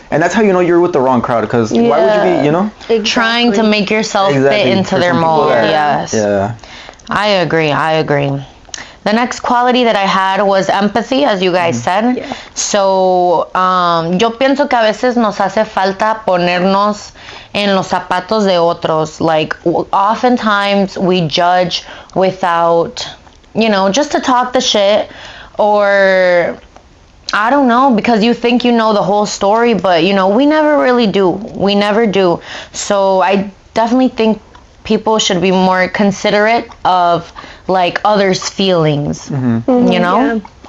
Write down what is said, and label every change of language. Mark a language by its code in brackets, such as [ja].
[en] And that's how you know you're with the wrong crowd because why would you be, you know? Exactly. Trying to make yourself fit into For their some people mold. that- Yes. Yeah. I agree. The next quality that I had was empathy, as you guys said. Yeah. [es] So, yo pienso que a veces nos hace falta ponernos en los zapatos de otros. [en] Like, oftentimes we judge without, you know, just to talk the shit, or I don't know, because you think you know the whole story, but, you know, we never really do. We never do. So I definitely think people should be more considerate of like others' feelings, you know?